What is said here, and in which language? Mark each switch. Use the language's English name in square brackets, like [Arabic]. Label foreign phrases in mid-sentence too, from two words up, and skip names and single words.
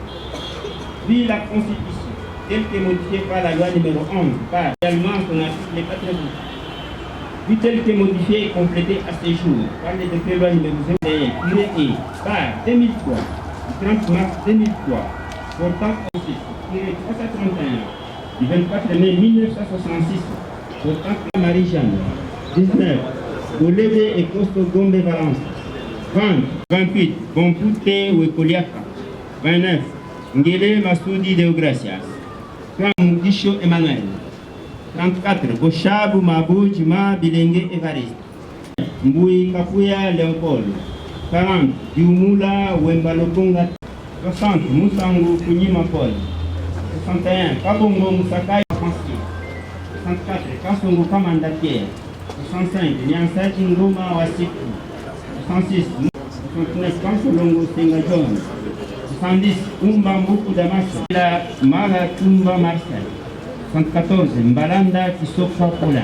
[French] Vu la Constitution telle que modifiée par la loi numéro 11, par également son article 80, vu telle que modifiée et complétée à ce jour par le décret loi numéro 01, par 2003, du 30 mars 2003, portant -331, du 24 mai 1966, portant Marie-Jeanne, 19, Golebe et Costo Gombe Valence, 20, 28, Bompute Wekoliaka, 29, Ngele Masoudi Deogracias, 30, Mugisho Emmanuel, 34, Boshabu Mabu Juma Bilenge Evariste, Mbui Kapuya Léopold, 40, Diumula Wembalokonga, 60, Moussango Kunyima Paul, 61, Kabongo Moussakai Français, 64, Kasongo Kamanda Pierre, 65, Nyansaji Ngoma Wasiku, 66, 69, Kansolongo Senga John, 70, Umba Mbuku Damaso, la Mara Tumba Marcel, 74, Mbalanda Kisofa Pola.